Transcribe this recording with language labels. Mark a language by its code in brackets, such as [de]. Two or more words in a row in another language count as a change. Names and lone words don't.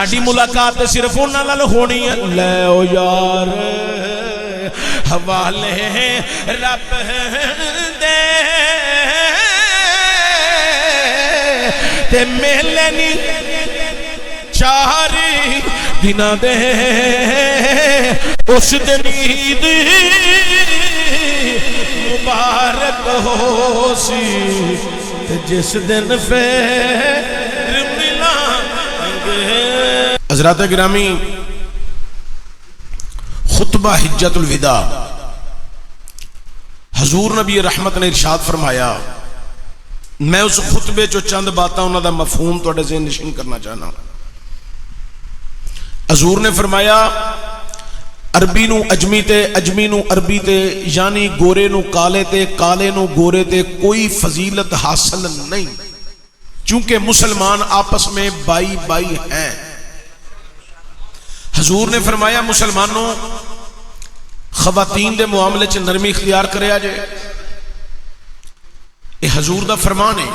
[pa] ساڈی ملاقات صرف انہاں نال ہونی ہے لے او یار حوالے رب دے تے میلے نی چاری دناں دے اس دن عید مبارک ہو سی جس دن پھر ملائیں گے۔ حضرات گرامی، خطبہ حجت الوداع حضور نبی رحمت نے ارشاد فرمایا، میں اس خطبے جو چند باتاں انہاں دا مفہوم تواڈے ذہن نشین کرنا چاہنا۔ حضور نے فرمایا عربی نو اجمی تے، اجمی نو عربی تے، یعنی گورے نو کالے تے، کالے نو گورے تے کوئی فضیلت حاصل نہیں، [ur] چونکہ مسلمان آپس میں بائی بائی ہیں۔ [pa] حضور نے فرمایا مسلمانوں خواتین دے معاملے چ نرمی اختیار کریا جے، یہ حضور دا فرمان ہے۔